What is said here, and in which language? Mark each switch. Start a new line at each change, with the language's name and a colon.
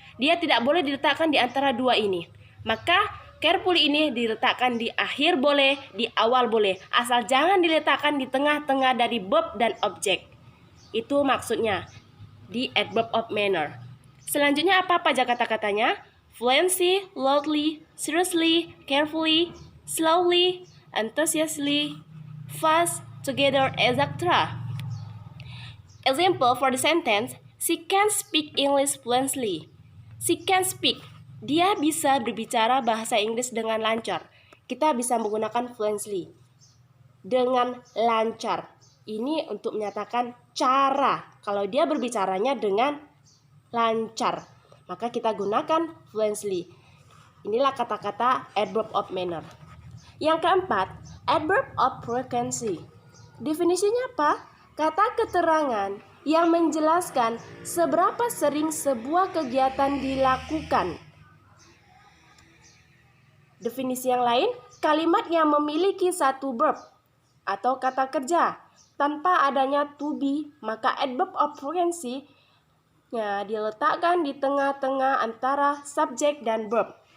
Indonesian: Dia tidak boleh diletakkan di antara dua ini. Maka carefully ini diletakkan di akhir boleh, di awal boleh. Asal jangan diletakkan di tengah-tengah dari verb dan objek. Itu maksudnya di adverb of manner. Selanjutnya apa aja kata-katanya?
English: Fluently, loudly, seriously, carefully, slowly, enthusiastically, fast, together, etc. Example for the sentence, she can speak English fluently. She can speak.
Indonesian: Dia bisa berbicara bahasa Inggris dengan lancar. Kita bisa menggunakan fluently. Dengan lancar. Ini untuk menyatakan cara. Kalau dia berbicaranya dengan lancar, maka kita gunakan fluently. Inilah kata-kata adverb of manner. Yang keempat, adverb of frequency. Definisinya apa? Kata keterangan yang menjelaskan seberapa sering sebuah kegiatan dilakukan. Definisi yang lain, kalimat yang memiliki satu verb atau kata kerja tanpa adanya to be, maka adverb of frequency diletakkan di tengah-tengah antara subjek dan verb.